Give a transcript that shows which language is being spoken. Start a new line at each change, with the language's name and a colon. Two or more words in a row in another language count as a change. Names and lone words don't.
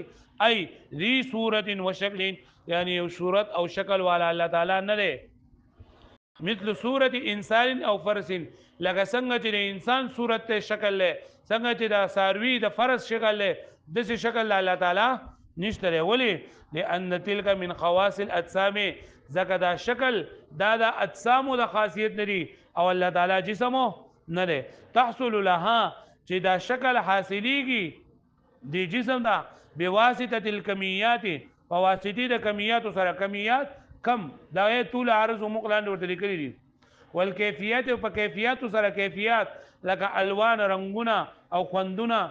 Arabic: ای ذی صورت و شکل،
Pashto: یعنی یو صورت او شکل والا الله تعالی نه دی.
Arabic: مثل صورت انسان
Pashto: او فرس، لکه څنګه چې د انسان صورت ته شکل له، څنګه چې د ساروی د فرس شکل له، داسې شکل الله تعالی نشته دی.
Arabic: ولې؟ لأن تلک من خواص الاجسام،
Pashto: ځکه دا شکل دا د اجسامو د خاصیت نه دی او الله تعالی جسمو نه دی.
Arabic: تحصل لها
Pashto: چې دا شکل حاصلیږي د جسم دا
Arabic: بواسطه الکمیات،
Pashto: په واسطه د کمیات سره. کمیات کم دا طول عرض او مقلان ورته لیکلي دي. والکیفیت په کیفیت سره کیفیت لکه الوان رنگونه او خوندونه.